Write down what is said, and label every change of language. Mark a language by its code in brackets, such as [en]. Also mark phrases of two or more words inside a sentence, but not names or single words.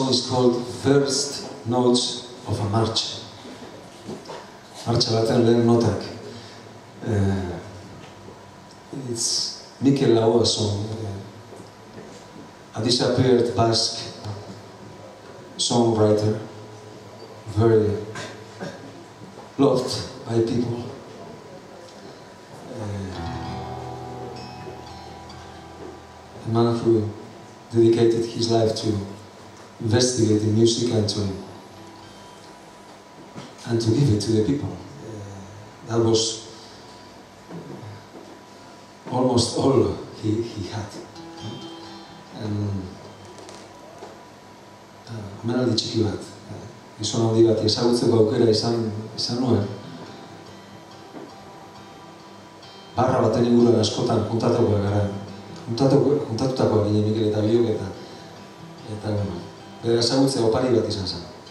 [en] called First Notes of a March. [eu] Marcha baten lehen notak. [en] It's Mikel Laoa song, a disappeared Basque songwriter, very loved by people. A man who dedicated his life to investigating music and to give it to the people. That was almost all he had. [eu] Omenaldi txiki bat, gizon handi bat ezagutzeko aukera izan nuen. Barra baten inguruan askotan juntatutakoa ginen Mikel eta biok eta bere ezagutzea opari bat izan zen.